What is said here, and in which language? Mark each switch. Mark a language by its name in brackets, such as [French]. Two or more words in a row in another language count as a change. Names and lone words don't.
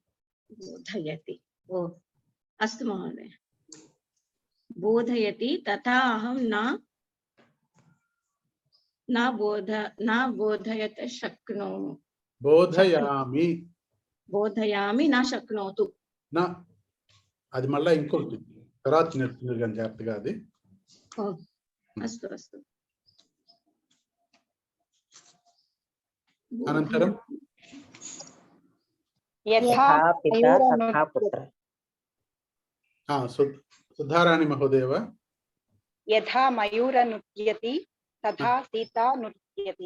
[Sanskrit] ओ अस्तु महोदय, बोधयति तथा अहं न बोधयत शक्नोमि। बोधयामि न शक्नोतु [Telugu] न అది మళ్ళా ఇంకొకటి తర్వాత నేర్చుకున్నారు కానీ జాగ్రత్తగా అది. [Sanskrit] अस्तु अस्तु। अनन्तरं यथा पिता तथा पुत्रः। सुधाराणि महोदय वा? यथा मयूर नृत्यति तथा सीता नृत्यति।